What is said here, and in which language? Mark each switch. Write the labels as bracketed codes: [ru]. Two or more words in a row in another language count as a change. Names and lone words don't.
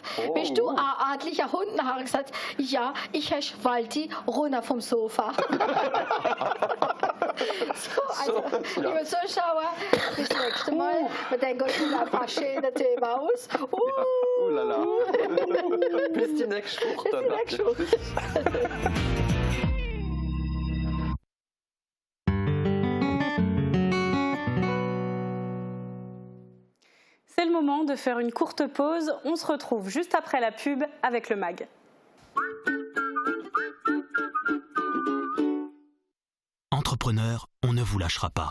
[de] Bist du ein adlicher Hund? Und hat er gesagt, ja, ich heiße Walti, runter vom Sofa. Liebe Zuschauer, bis zum nächsten Mal. Wir denken uns wieder ein paar schöne Themen aus. Bis die nächste Woche. [fr] C'est le moment de faire une courte pause. On se retrouve juste après la pub avec le MAG. Entrepreneur, on ne vous lâchera pas.